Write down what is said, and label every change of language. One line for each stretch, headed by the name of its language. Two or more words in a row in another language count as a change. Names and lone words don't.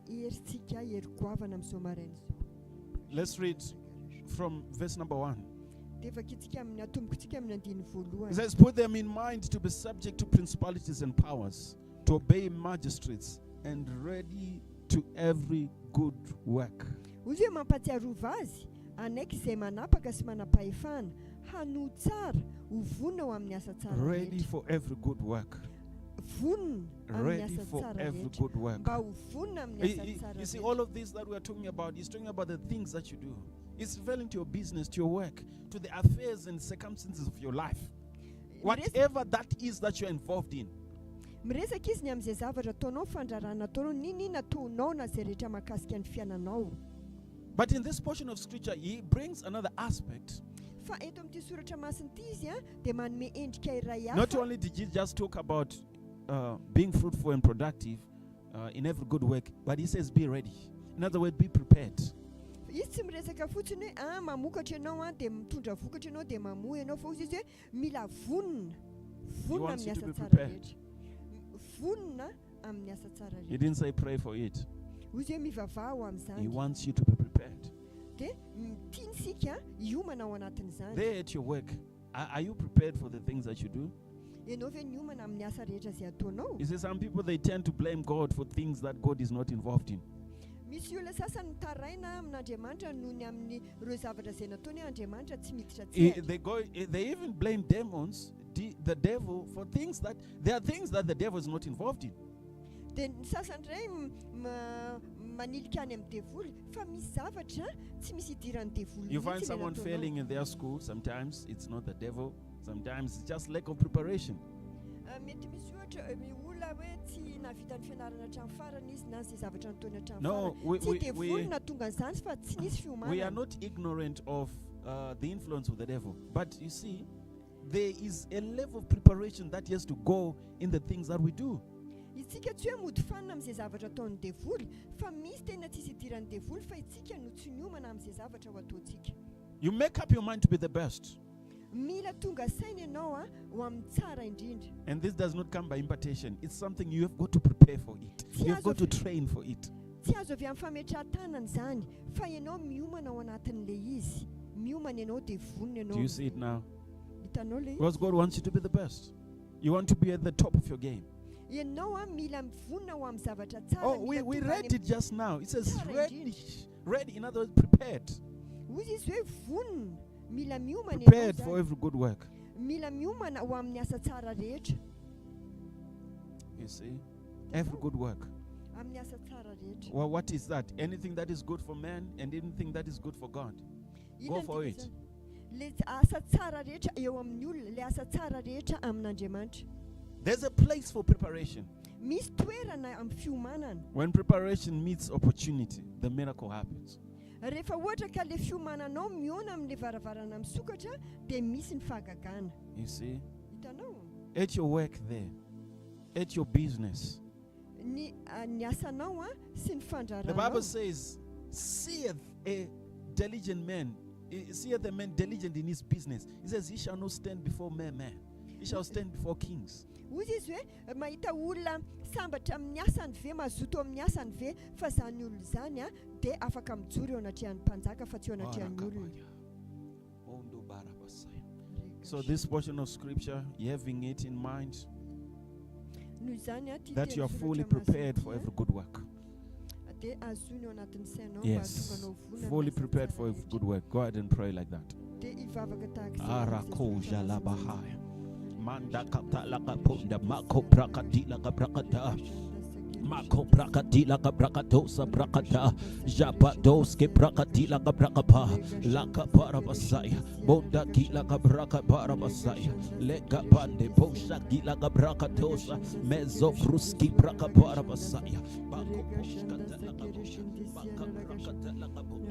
English: Let's read from verse number 1. It says, "Put them in mind to be subject to principalities and powers, to obey magistrates, and ready to every good work."
Malagasy: Ozy hoe mampatsiarova azy anaiky izay manapaka sy manam-pahefana hanohy tsara ho vonina ho amin'ny asa tsara
English: Ready for every good work.
Malagasy: vonina amin'ny
English: Ready
Malagasy: asa
English: for
Malagasy: tsara
English: every
Malagasy: rehetra
English: good work.
Malagasy: mba ho vonina amin'ny asa tsara
English: You see,
Malagasy: rehetra.
English: all of this that we are talking about, he's talking about the things that you do. It's referring to your business, to your work, to the affairs and circumstances of your life. Whatever that is that you're involved in.
Malagasy: Miresaka izy ny amin'izay zavatra ataonao fandrarana ataonao ninina ataonao na izay rehetra mahakasika ny fiainanao.
English: But in this portion of scripture, he brings another aspect.
Malagasy: Fa eto amin'ity soratra masin'ity izy dia manome endrika iray
English: Not
Malagasy: hafa.
English: only did he just talk about being fruitful and productive in every good work, but he says be ready. In other words, be prepared.
Malagasy: Izy tsy miresaka fotsiny hoe mamokatra ianao dia mitondra vokatra ianao dia mamohy ianao fa izy hoe mila vonina vonina
English: wants
Malagasy: amin'ny
English: you to
Malagasy: asa
English: be
Malagasy: tsara
English: prepared.
Malagasy: rehetra. Vonina amin'ny asa tsara
English: He
Malagasy: rehetra.
English: didn't say pray for it.
Malagasy: Izy hoe mivavaha ho
English: He
Malagasy: amin'izany.
English: wants you to be prepared.
Malagasy: Dia tiantsika hiomana ao anatin'izany.
English: There at your work, are you prepared for the things that you do?
Malagasy: Ianao ve niomana amin'ny asa rehetra izay ataonao?
English: You see, some people, they tend to blame God for things that God is not involved in.
Malagasy: Misy olona sasany mitaraina amin'Andriamanitra noho ny amin'ny ireo zavatra izay nataony Andriamanitra tsy miditra tsy
English: They even blame demons, the devil, for things that, there are things that the devil is not involved in.
Malagasy: dia ny sasany iray manilika any amin'ny devoly fa misy zavatra tsy misy idiran'ny devoly.
English: You find someone failing in their school, sometimes it's not the devil, sometimes it's just lack of preparation.
Malagasy: Mety misy ohatra olona hoe tsy navita ny fianarana hatramin'ny farany izy na izay zavatra nataony hatramin'ny
English: No,
Malagasy: farany. Tsy devoly na tonga an'izany fa tsy nisy
English: we are
Malagasy: fiomanana.
English: not ignorant of the influence of the devil. But you see, there is a level of preparation that has to go in the things that we do.
Malagasy: Itsika tsy hoe mody fanina amin'izay zavatra ataon'ny devoly fa misy tena tsisy idiran'ny devoly fa itsika no tsy niomana amin'izay zavatra ho ataontsika.
English: You make up your mind to be the best.
Malagasy: Mila tonga saina ianao ho amin'ny tsara indrindra.
English: And this does not come by impartation. It's something you have got to prepare for it. You have got to train for it.
Malagasy: Tsy azo avy amin'ny fametrahan-tanana izany fa ianao miomana ao anatin'ilay izy. Miomana ianao dia vonina ianao.
English: Do you see it now?
Malagasy: Hitanao ilay
English: Because God wants you to be the best. You want to be at the top of your game.
Malagasy: ianao mila mivonina ho amin'ny zavatra tsara.
English: Oh, we read it just now. It says
Malagasy: Tsara
English: ready. Ready, in other words, prepared.
Malagasy: Hozy izy hoe vonina. Mila miomana
English: Prepared
Malagasy: ianao
English: for
Malagasy: zany.
English: every good work.
Malagasy: Mila miomana ho amin'ny asa tsara rehetra.
English: You see? Every good work.
Malagasy: Amin'ny asa tsara rehetra.
English: Well, what is that? Anything that is good for man and anything that is good for God. Go for it.
Malagasy: Le asa tsara rehetra eo amin'ny olona, le asa tsara rehetra amin'Andriamanitra.
English: There's a place for preparation.
Malagasy: Misy toerana amin'ny fiomanana.
English: When preparation meets opportunity, the miracle happens.
Malagasy: Rehefa ohatra ka le fiomananao miona amin'le varavarana misokatra dia misy ny fahagagana.
English: You see?
Malagasy: Hitanao?
English: At your work there, at your business.
Malagasy: Ny asanao sy ny
English: The
Malagasy: fandraranao.
English: Bible says, seeth a diligent man, seeth a man diligent in his business. He says, he shall not stand before mere man. He shall stand before kings.
Malagasy: Hozy izy hoe mahita olona sambatra amin'ny asany ve, mazoto amin'ny asany ve, fa zany olona zany dia afaka mijoro eo anatrehan'ny mpanjaka fa tsy eo anatrehan'ny olona.
English: So this portion of scripture, having it in mind,
Malagasy: Noho izany
English: that you are fully prepared for every good work.
Malagasy: dia azony eo anatin'ny sainao mba
English: Yes,
Malagasy: hahatonganao vonana
English: fully
Malagasy: amin'ny asa
English: prepared
Malagasy: tsara
English: for every
Malagasy: rehetra.
English: good work. Go ahead and pray like that.
Malagasy: Dia hivavaka tahaka izay Arako amin'izay jalabahaya. Manda katala kapunda mako brakadila kabrakada. Mako brakadila kabrakadosa brakada. Jabadoske brakadila kabrakapa. Laka parabasaya. Bonda kila kabraka parabasaya. Lega bande bosha kila kabrakadosa. Mezo fruski braka parabasaya. Bako boska tala kabunda. Baka brakadala kabunda.